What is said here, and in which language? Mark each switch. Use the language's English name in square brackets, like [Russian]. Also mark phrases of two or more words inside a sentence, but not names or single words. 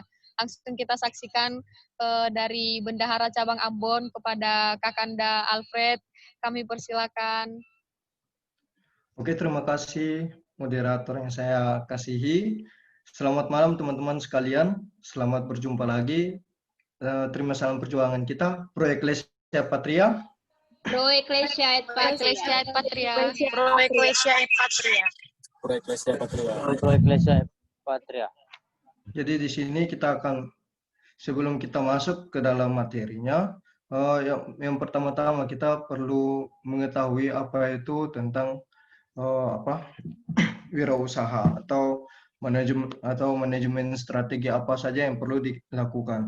[Indonesian] Langsung kita saksikan dari Bendahara Cabang Ambon kepada Kakanda Alfred. Kami persilakan. Oke, terima kasih moderator yang saya kasihi. Selamat malam teman-teman sekalian. Selamat berjumpa lagi. Terima salam perjuangan kita, [Latin] Pro Ecclesia Patria. Pro Ecclesia et Patria. Pro Ecclesia et Patria. Pro Ecclesia Patria. Pro Ecclesia Patria. [Indonesian] Jadi di sini kita akan, sebelum kita masuk ke dalam materinya, yang pertama-tama kita perlu mengetahui apa itu tentang wirausaha atau manajemen strategi apa saja yang perlu dilakukan.